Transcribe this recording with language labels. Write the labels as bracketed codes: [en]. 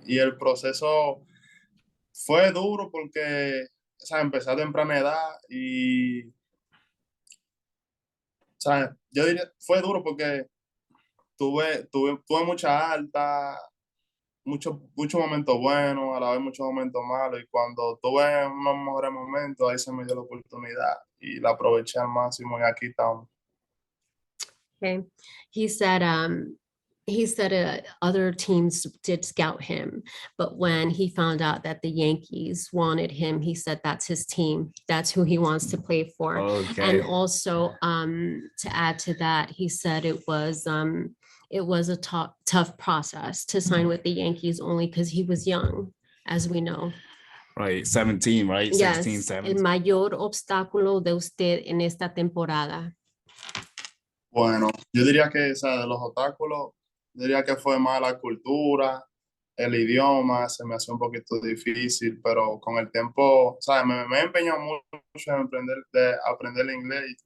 [es] Y el proceso fue duro porque, o sea, empecé a temprana edad y, o sea, yo diría, fue duro porque tuve mucha alta, muchos momentos buenos, a la vez muchos momentos malos, y cuando tuve unos mejores momentos, ahí se me dio la oportunidad y la aproveché al máximo y aquí estamos. [en] Okay. He said other teams did scout him, but when he found out that the Yankees wanted him, he said that's his team. That's who he wants to play for. Okay. And also, to add to that, he said it was a tough process to sign with the Yankees only because he was young, as we know. Right, 17, right? Yes, 16, 17. [es] el mayor obstáculo de usted en esta temporada. Bueno, yo diría que, o sea, de los obstáculos, diría que fue más la cultura, el idioma, se me hacía un poquito difícil, pero con el tiempo, o sea, me he empeñado mucho en aprender el inglés.